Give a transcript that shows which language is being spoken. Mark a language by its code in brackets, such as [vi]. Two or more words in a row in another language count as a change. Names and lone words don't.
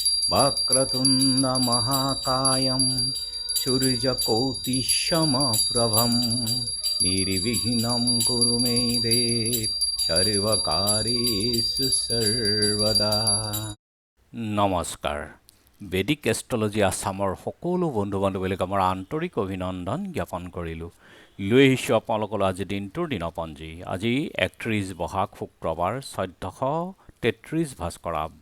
[sa] वक्रतुण्ड महाकायं सूर्यकोटिसमप्रभं निर्विघ्नं कुरु मे देव सर्वकार्येषु सर्वदा। [as] নমস্কাৰ। বেদিক এষ্ট্ৰলজি আছামৰ সকলো বন্ধু বান্ধৱীলৈ আমাৰ আন্তৰিক অভিনন্দন জ্ঞাপন কৰিলোঁ। লৈ আহিছোঁ আপোনালোকৰ আজি দিনটোৰ দিনপঞ্জী। আজি 31 বহাগ শুক্ৰবাৰ 1433 ভাস্কৰাব্দ।